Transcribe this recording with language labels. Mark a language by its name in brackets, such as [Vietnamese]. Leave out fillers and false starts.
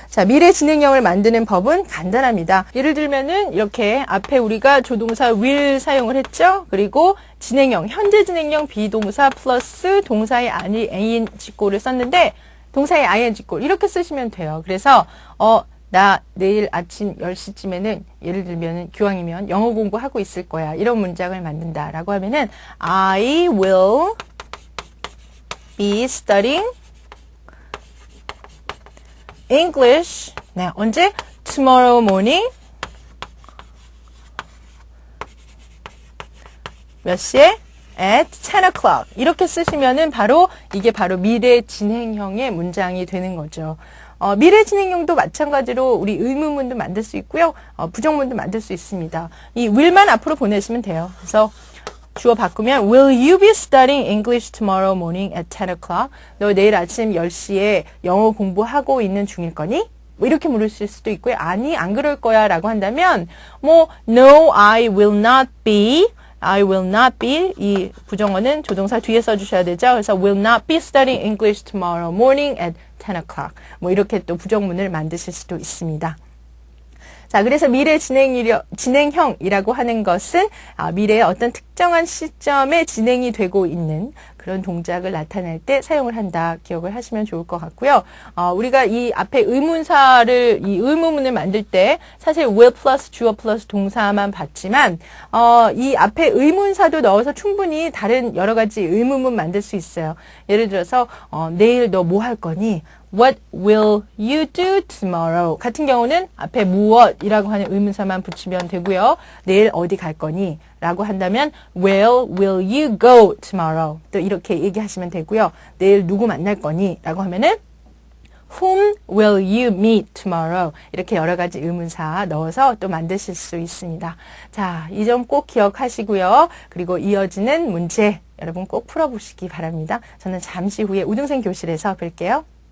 [Korean] 자, 미래 진행형을 만드는 법은 간단합니다. 예를 들면은 이렇게 앞에 우리가 조동사 will 사용을 했죠. 그리고 진행형, 현재 진행형 비동사 플러스 동사의 ing꼴을 썼는데 동사의 ing꼴 이렇게 쓰시면 돼요. 그래서 나 내일 아침 10시쯤에는 예를 들면 기왕이면 영어 공부하고 있을 거야. 이런 문장을 만든다 라고 하면은 [English] I will be studying English [Korean] 언제? [English] Tomorrow morning [Korean] 몇 시에? [English] At 10 o'clock. [Korean] 이렇게 쓰시면은 이게 바로 미래 진행형의 문장이 되는 거죠. 미래 진행형도 마찬가지로 우리 의문문도 만들 수 있고요. 부정문도 만들 수 있습니다. 이 will만 앞으로 보내시면 돼요. 그래서 주어 바꾸면 [English] Will you be studying English tomorrow morning at 10 o'clock? [Korean] 너 내일 아침 10시에 영어 공부하고 있는 중일 거니? 뭐 이렇게 물으실 수도 있고요. 아니, 안 그럴 거야 라고 한다면 [English] No, I will not be. I will not be. [Korean] 이 부정어는 조동사 뒤에 써주셔야 되죠. 그래서 [English] will not be studying English tomorrow morning at 10 o'clock. [Korean] 뭐 이렇게 또 부정문을 만드실 수도 있습니다. 자, 그래서 미래 진행형이라고 하는 것은 미래의 어떤 특정한 시점에 진행이 되고 있는 그런 동작을 나타낼 때 사용을 한다. 기억을 하시면 좋을 것 같고요. 우리가 이 앞에 이 의문문을 만들 때 사실 will 플러스 주어 플러스 동사만 봤지만 이 앞에 의문사도 넣어서 충분히 다른 여러 가지 의문문 만들 수 있어요. 예를 들어서 내일 너 뭐 할 거니? [English] What will you do tomorrow? [Korean] 같은 경우는 앞에 무엇이라고 하는 의문사만 붙이면 되고요. 내일 어디 갈 거니? 라고 한다면 [English] Where will you go tomorrow? [Korean] 또 이렇게 얘기하시면 되고요. 내일 누구 만날 거니? 라고 하면은 [English] Whom will you meet tomorrow? [Korean] 이렇게 여러 가지 의문사 넣어서 또 만드실 수 있습니다. 자, 이 점 꼭 기억하시고요. 그리고 이어지는 문제 여러분 꼭 풀어보시기 바랍니다. 저는 잠시 후에 우등생 교실에서 뵐게요.